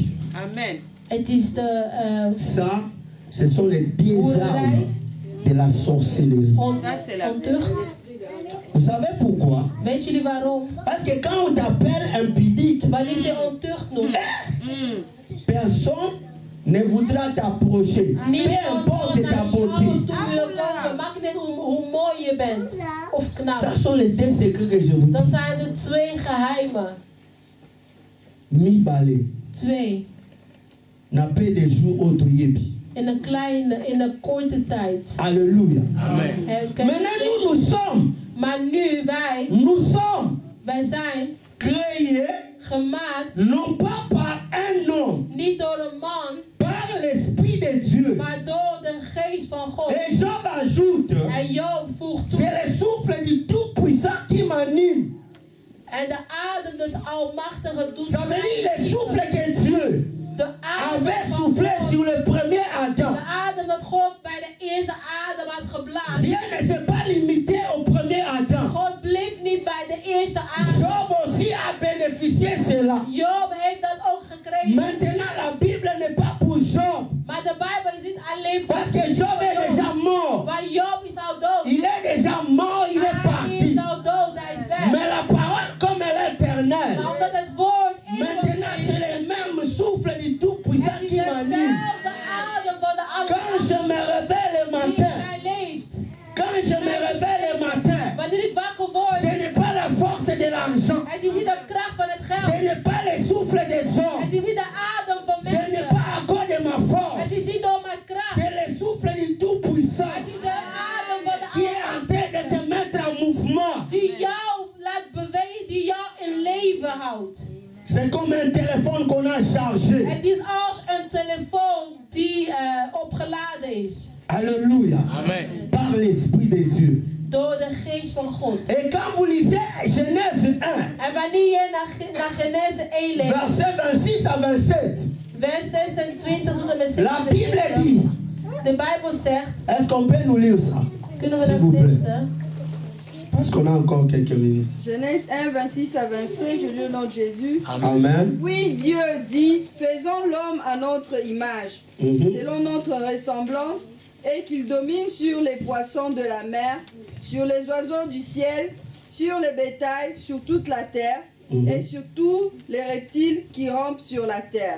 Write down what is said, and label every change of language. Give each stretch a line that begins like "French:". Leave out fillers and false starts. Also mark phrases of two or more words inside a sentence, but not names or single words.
French: Amen.
Dutch: het is de
French: Ça, ce sont les deux armes de la sorcellerie. Ça, c'est la
Dutch: ontucht.
French: Vous savez pourquoi?
Dutch: Weet jullie waarom?
French: Parce que quand on t'appelle impudique,
Dutch: Wanneer ze ontucht noemt,
French: personne ne voudra t'approcher. Peu importe ta beauté.
Dutch: Maakt niet uit hoe mooi je bent of knap.
French: Ça sont les deux secrets que je vous dis.
Dutch: Dat zijn de twee geheimen.
Lingala: Mibale.
Dutch: Twee.
Lingala: Na
French: peu de jours
Lingala: autoyebi.
Dutch: In een korte tijd.
French: Alléluia. Amen. Maintenant nous sommes.
Dutch: Maar nu wij zijn
French: créés
Dutch: gemaakt
French: non pas par un homme,
Dutch: niet door een man,
French: par l'esprit de Dieu.
Dutch: maar door de geest van God.
French: Et Job ajoute,
Dutch: En Job voegt toe.
French: c'est le souffle du Tout-Puissant qui m'anime.
Dutch: En de adem des Almachtige doet
French: Ça veut dire
Dutch: mij
French: le souffle que Dieu
Dutch: de adem
French: avait
Dutch: van
French: soufflé
Dutch: God.
French: sur le premier Adam.
Dutch: De adem dat God bij de eerste adem had geblazen.
French: Dieu ne s'est pas limité au premier Adam.
Dutch: God bleef niet bij de eerste adem.
French: Job aussi a bénéficié cela.
Dutch: Job heeft dat ook gekregen.
French: Maintenant, la Bible n'est pas pour Job.
Dutch: Maar de Bijbel is niet alleen voor
French: Parce que Job est déjà mort.
Dutch: Maar Job is al dood.
French: Il est déjà mort, il est
Dutch: Hij
French: parti.
Dutch: is al dood, hij is weg.
French: Mais la parole, comme elle est éternelle,
Dutch: Maar omdat het woord
French: maintenant c'est le même souffle du Tout-Puissant
Dutch: het is
French: qui m'anime.
Dutch: dezelfde adem van de
French: Quand je me réveille le
Dutch: die
French: matin,
Dutch: in mij leeft.
French: quand je me réveille le matin,
Dutch: Wanneer ik wakker word,
French: ce n'est pas la force de l'argent,
Dutch: het is niet de kracht van het
French: ce
Dutch: geld.
French: n'est pas le souffle des hommes,
Dutch: Het is niet de adem van
French: ce n'est
Dutch: mensen.
French: pas à cause de ma
Dutch: Het
French: force,
Dutch: is niet door mijn kracht.
French: c'est le souffle du Tout-Puissant
Dutch: Het is de adem van
French: qui
Dutch: de
French: est en train de te mettre en mouvement.
Dutch: die jou laat bewegen, die jou in leven houdt.
French: C'est comme un téléphone qu'on a chargé.
Dutch: Het is als een telefoon die opgeladen is.
French: Alléluia. Amen. Par l'Esprit de Dieu.
Dutch: Door de geest van God.
French: Et quand vous lisez Genèse 1,
Dutch: En wanneer je naar Genese 1 leest,
French: verset 26 à 27,
Dutch: vers 26 tot en met
French: la Bible
Dutch: 27.
French: dit,
Dutch: De Bijbel zegt,
French: est-ce qu'on peut nous lire ça?
Dutch: kunnen we
French: S'il
Dutch: dat
French: vous plaît.
Dutch: lezen?
French: Parce qu'on a encore quelques minutes. Genèse 1, 26 à 27, je lis au nom de Jésus. Amen. Puis Dieu dit, faisons l'homme à notre image, Mhm. selon notre ressemblance, et qu'il domine sur les poissons de la mer, sur les oiseaux du ciel, sur les bétails, sur toute la terre, et sur tous les reptiles qui rampent sur la terre.